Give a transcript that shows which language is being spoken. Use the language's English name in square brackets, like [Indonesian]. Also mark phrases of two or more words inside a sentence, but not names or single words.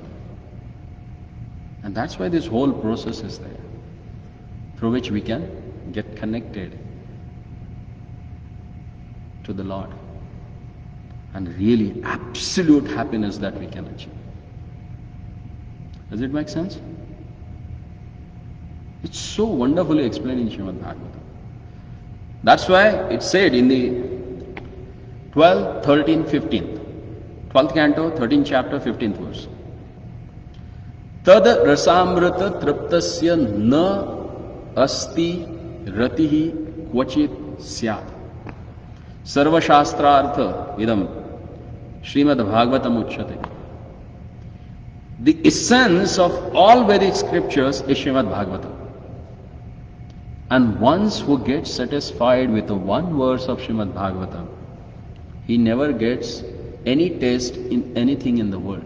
[English] And that's why this whole process is there, through which we can get connected to the Lord. And really absolute happiness that we can achieve. Does it make sense? It's so wonderfully explained in Srimad Bhagavatam. That's why it said in the 12th, 13th, 15th, 12th canto, 13th chapter, 15th verse. [Sanskrit] तद् रसामृत तृप्तस्य न अस्ति रतिः क्वचित् स्यात्. सर्व शास्त्रार्थ इदं श्रीमद् भागवतम् उच्यते. [English] The essence of all Vedic scriptures is Srimad Bhagavatam. And once who gets satisfied with the one verse of Srimad Bhagavatam, he never gets any taste in anything in the world.